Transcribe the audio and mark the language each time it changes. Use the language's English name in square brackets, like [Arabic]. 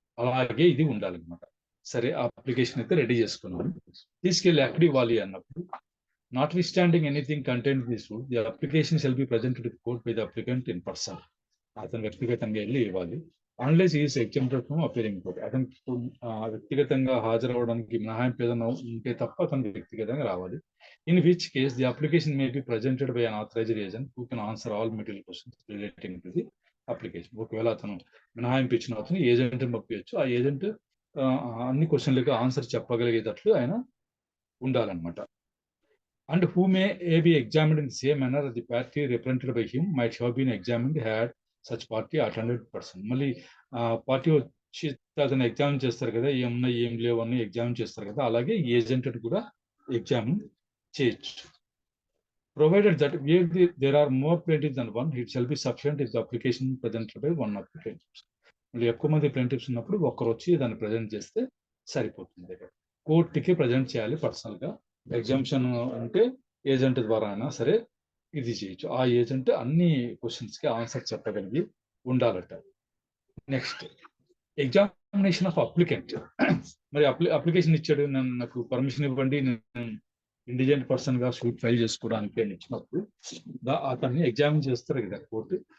[Telugu] అలాగే ఇది ఉండాలన్నమాట. సరే, అప్లికేషన్ అయితే రెడీ చేసుకున్నాను, తీసుకెళ్ళి ఎక్కడ ఇవ్వాలి అన్నప్పుడు, [English] Notwithstanding anything content this rule, the application shall be presented to court by the applicant in person. [Telugu] అతను వ్యక్తిగతంగా వెళ్ళి ఇవ్వాలి. [English] unless is exempted from appearing court, [Telugu] అతను వ్యక్తిగతంగా హాజరవడానికి మినహాయింపు ఏదైనా ఉంటే తప్ప అతను వ్యక్తిగతంగా రావాలి. [English] In which case, the application may be presented by an authorized agent who can answer all material questions relating to the application. [Telugu] ఒకవేళ అతను మినహాయింపు ఇచ్చిన అతను ఏజెంట్ పంపించచ్చు, ఆ ఏజెంట్ అన్ని క్వశ్చన్లకు ఆన్సర్ చెప్పగలిగేటట్లు ఆయన ఉండాలన్నమాట. [English] And who may be examined in the same manner as the party represented by him might have been examined had such party attended person. [Telugu] మళ్ళీ పార్టీ వచ్చి అతను ఎగ్జామిన్ చేస్తారు కదా, ఏమున్నాయి ఏం లేవు అని ఎగ్జామిన్ చేస్తారు కదా, అలాగే ఏజెంట్ కూడా ఎగ్జామిన్ చేయొచ్చు. [English] Provided that where there are more plaintiffs than one, it shall be sufficient if the application presented by one of the plaintiffs. [Telugu] మళ్ళీ ఎక్కువ మంది ప్లేంటిఫ్స్ ఉన్నప్పుడు ఒక్కరు వచ్చి దాన్ని ప్రజెంట్ చేస్తే సరిపోతుంది. కోర్టుకి ప్రజెంట్ చేయాలి పర్సనల్ గా. ఎగ్జామ్షన్ ఉంటే ఏజెంట్ ద్వారా అయినా సరే ఇది చేయొచ్చు. ఆ ఏజెంట్ అన్ని క్వశ్చన్స్ కి ఆన్సర్ చెప్పగలిగి ఉండాలట. Next, [English] Examination of applicant. [Telugu] మరి అప్లికేషన్ ఇచ్చాడు, నాకు పర్మిషన్ ఇవ్వండి, నేను ఇండిజెంట్ పర్సన్ గా సూట్ ఫైల్ చేసుకోవడానికి అని ఇచ్చినప్పుడు అతన్ని ఎగ్జామిన్ చేస్తారు కదా కోర్టు.